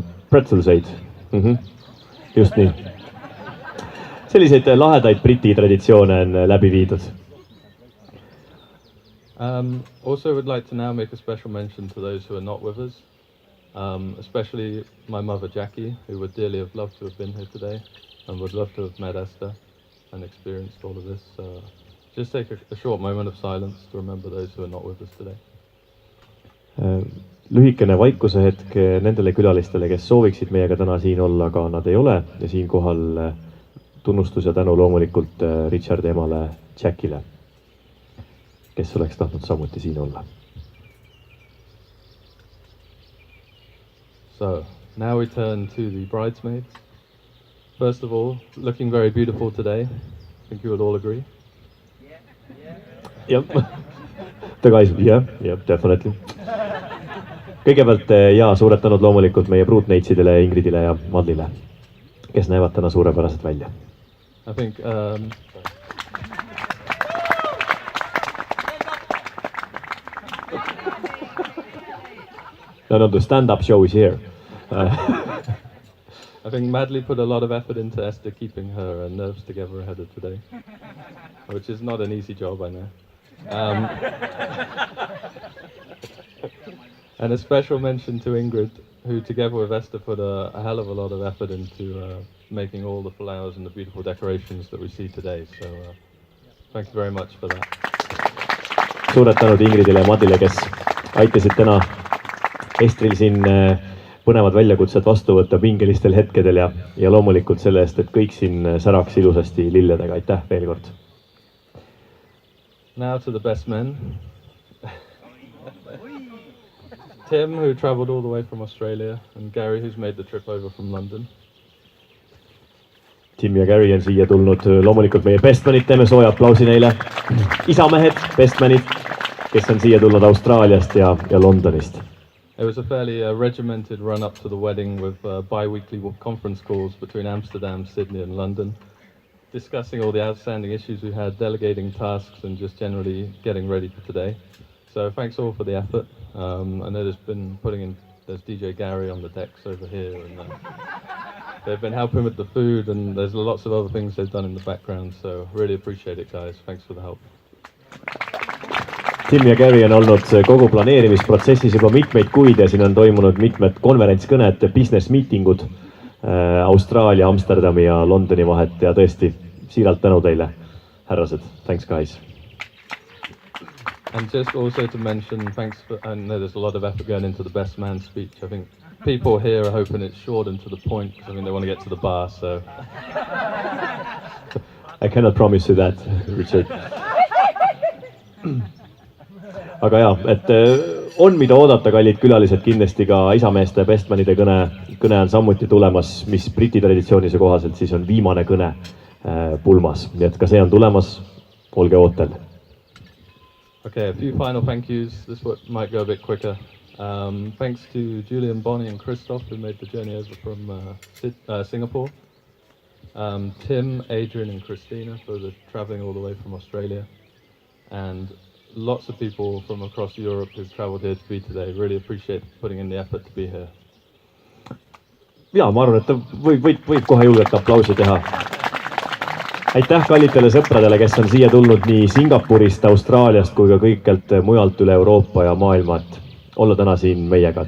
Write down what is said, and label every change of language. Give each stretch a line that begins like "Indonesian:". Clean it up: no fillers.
Estonian: Pretzelseid. Just nii. Selliseid lahedaid briti traditsioone on läbi viidud.
English: Also would like to now make a special mention to those who are not with us, especially my mother Jackie, who would dearly have loved to have been here today and would love to have met Esther and experienced all of this. So just take a short moment of silence to remember those who are not with us today.
Estonian: Lühikene vaikuse hetk nendele külalistele, kes sooviksid meiega täna siin olla, aga nad ei ole. Ja siinkohal tunnustus ja tänu loomulikult Richardi emale Jackile, kes oleks tahtnud samuti siin olla.
English: So now we turn to the bridesmaids. First of all, looking very beautiful today. I think you would all agree. Yep. The guys, yeah, definitely.
Estonian: Kõigepealt suured tänud loomulikult meie pruutneitsidele, Ingridile ja Madlile, kes näevad täna suurepärased välja.
English: I think No, the stand-up show is here. I think Madly put a lot of effort into Esther keeping her nerves together ahead of today, which is not an easy job, I know. And a special mention to Ingrid, who together with Esther put a hell of a lot of effort into making all the flowers and the beautiful decorations that we see today. So thank you very much for that.
Estonian: Suured tänud Ingridile ja Madlile, kes aitasid täna Estril siin põnevad väljakutsed vastu võtta pingelistel hetkedel ja loomulikult selle eest, et kõik siin säraks ilusasti lilledega. Aitäh veel kord.
English: Now to the best men. Tim, who travelled all the way from Australia, and Gary, who's made the trip over from London.
Estonian: Tim ja Gary on siia tulnud. Loomulikult meie bestmanid, teeme sooja aplausi neile. Isamehed, bestmanid, kes on siia tulnud Austraaliast ja Londonist.
English: It was a fairly regimented run up to the wedding with bi-weekly conference calls between Amsterdam, Sydney and London, discussing all the outstanding issues we had, delegating tasks and just generally getting ready for today. So thanks all for the effort. I know there's DJ Gary on the decks over here and they've been helping with the food and there's lots of other things they've done in the background. So really appreciate it, guys. Thanks for the help.
Estonian: Tim ja Gary on olnud kogu planeerimisprotsessis juba mitmeid kuid ja siin on toimunud mitmed konverentskõned, business meetingud Austraalia, Amsterdami ja Londoni vahet ja tõesti siiralt tänu teile, härrased.
English: Thanks, guys. And just also to mention, I know there's a lot of effort going into the best man speech. I think people here are hoping it's short and to the point because they want to get to the bar, so. I cannot promise you that, Richard.
Estonian: Aga et on mida oodata, kallid külalised, kindlasti ka isameeste ja bestmanide kõne on samuti tulemas, mis Briti traditsioonise kohaselt siis on viimane kõne pulmas. Nii et ka see on tulemas, olge ootel.
English: Okay, a few final thank yous. This might go a bit quicker. Thanks to Julian, Bonnie and Christoph who made the journey over from Singapore. Tim, Adrian and Christina for traveling all the way from Australia. And lots of people from across Europe who've traveled here to be today. Really appreciate putting in the effort to be here.
Estonian: Ja, ma arvan, et võib kohe julgelt aplausi teha. Aitäh kallitele sõpradele, kes on siia tulnud nii Singapurist, Austraaliast kui ka kõikjalt mujalt üle Euroopa ja maailma, et olla täna siin meiega.